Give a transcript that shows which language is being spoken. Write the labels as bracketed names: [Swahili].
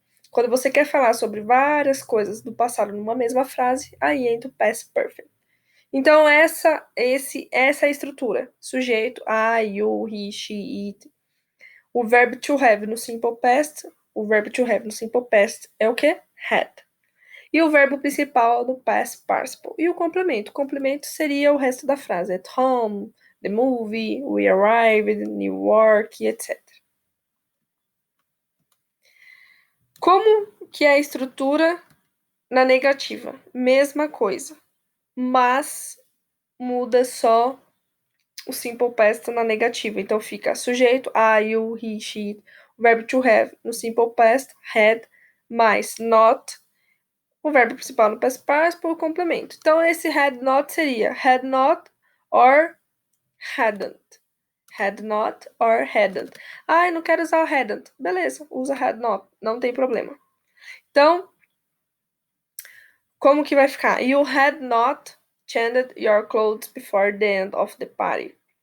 [Portuguese] Quando você quer falar sobre várias coisas do passado numa mesma frase, aí entra o past perfect. Então, essa é a estrutura. Sujeito, I, you, he, she, it. O verbo to have no simple past. O verbo to have no simple past é o quê? Had. E o verbo principal no past participle. E o complemento. O complemento seria o resto da frase. [English] At home, the movie, we arrived, New York, etc. [Portuguese] Como que é a estrutura na negativa? Mesma coisa. Mas muda só o simple past na negativa. Então fica sujeito, I, you, he, she. O verbo to have no simple past, had, mais not. O verbo principal no past participle, o complemento. Então esse had not seria [English] had not or hadn't. Had not or hadn't. [Portuguese] Ai, não quero usar o hadn't. Beleza, usa had not, não tem problema. Então, como que vai ficar? [English] You had not changed your clothes before the end of the party.